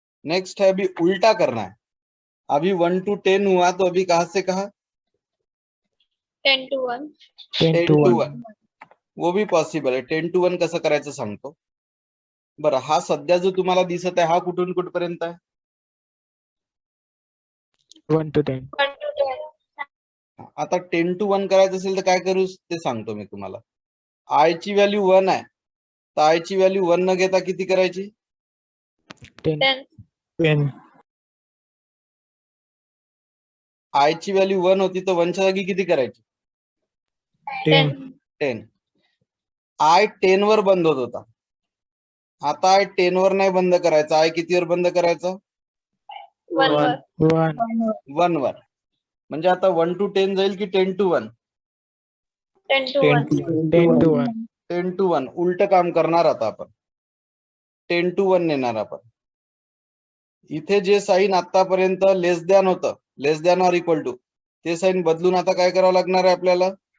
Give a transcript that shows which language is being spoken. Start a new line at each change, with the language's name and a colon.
Hindi: Next है अभी उल्टा करना है. अभी 1 to 10 हुआ, तो अभी कहां से कहा?
English: 10 to 1 10 to 1.
Hindi: वो भी
Marathi: पॉसिबल आहे. 10 to 1 कसं करायचं सांगतो. बरं, हा सध्या जो तुम्हाला दिसत आहे, हा कुठून कुठपर्यंत आहे?
English: 1 to 10. 1 to 10
Marathi: आता 10 to 1 करायचं असेल तर काय करू ते सांगतो मी तुम्हाला. आय ची व्हॅल्यू 1 आहे, तर आय ची व्हॅल्यू 1 न घेता किती करायची? 10. 10 10. आय ची व्हॅल्यू 1 होती, तर 1 च्या जागी किती करायची? 10. 10. आय 10 वर बंद होत होता, आता आय 10 वर नाही बंद करायचा, आय कितीवर बंद करायचा? 1 वर. 1 वर. म्हणजे आता 1 to 10 जाईल की 10 to 1?
English: 10 to 1. 10 to 1.
Marathi: 10 to 1 उलट काम करणार आता आपण. 10 to 1 नेणार आपण. इथे जे साइन आतापर्यंत लेस दॅन होतं,
English: less than or equal to,
Marathi: ते साइन बदलून आता काय करावं लागणार आहे आपल्याला?